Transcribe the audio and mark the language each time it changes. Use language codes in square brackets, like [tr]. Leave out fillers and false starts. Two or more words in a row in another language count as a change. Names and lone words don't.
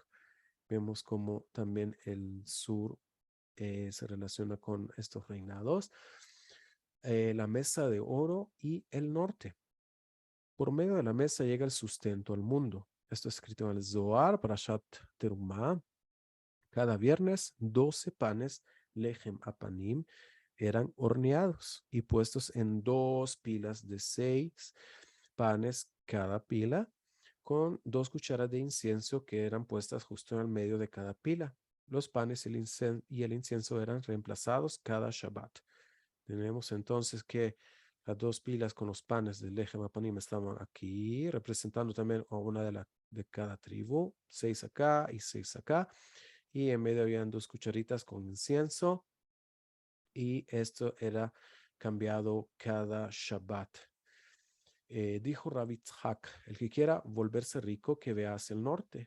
[es] Vemos como también el sur se relaciona con estos reinados. La mesa de oro y el norte. Por medio de la mesa llega el sustento al mundo. Esto es escrito en el Zohar, Parashat Terumah. Cada viernes, 12 panes, [he] לחם הפנים, [es] eran horneados y puestos en 2 pilas de 6 panes cada pila, con 2 cucharas de incienso que eran puestas justo en el medio de cada pila. Los panes y el incienso eran reemplazados cada Shabbat. Tenemos entonces que las 2 pilas con los panes del [he] לחם הפנים [es] estaban aquí, representando también a una de cada tribu, 6 acá y 6 acá. Y en medio habían 2 cucharitas con incienso y esto era cambiado cada Shabbat. Dijo Rabbi Itzhak, el que quiera volverse rico, que vea hacia el norte.